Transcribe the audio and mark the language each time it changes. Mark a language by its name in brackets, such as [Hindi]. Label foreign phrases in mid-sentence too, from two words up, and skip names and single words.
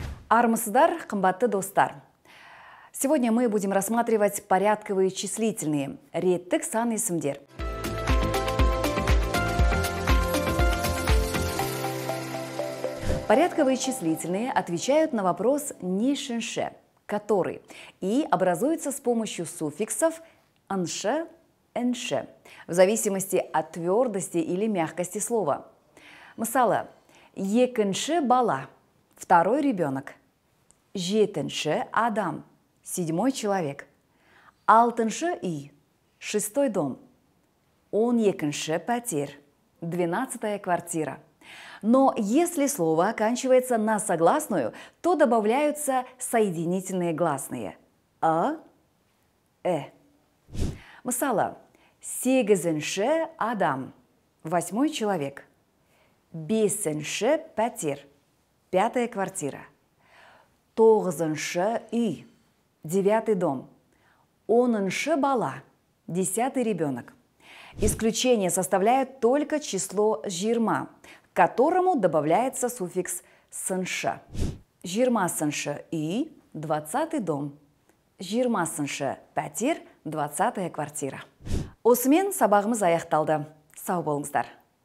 [Kazakh] Армысыздар, қымбатты достар. [Russian] Сегодня мы будем рассматривать порядковые числительные, [Kazakh] реттік сан есімдер. [Russian] Порядковые числительные отвечают на вопрос «нишенше», который, и образуется с помощью суффиксов «нше», «нше», в зависимости от твердости или мягкости слова. [Kazakh] Мысалы, екінші бала, [Russian] второй ребенок, [Kazakh] жетінші адам, [Russian] седьмой человек, [Kazakh] алтыншы үй, [Russian] шестой дом, [Kazakh] 12-ші пәтер, [Russian] 12-я квартира. Но если слово оканчивается на согласную, то добавляются соединительные гласные «а», «э». [Kazakh] Мысалы, сегізінші адам, [Russian] 8-й человек, [Kazakh] бесінші пәтер, [Russian] 5-я квартира, [Kazakh] 9-шы үй, [Russian] 9-й дом, [Kazakh] 10-шы бала, [Russian] 10-й ребенок. Исключение составляет только число жирма, к которому добавляется суффикс «сыншы». [Kazakh] Жирмасыншы үй, [Russian] 20-й дом, [Kazakh] жирмасыншы пәтер, [Russian] 20-я квартира. [Kazakh] Осымен сабағымыз аяқталды. Сау болыңыздар.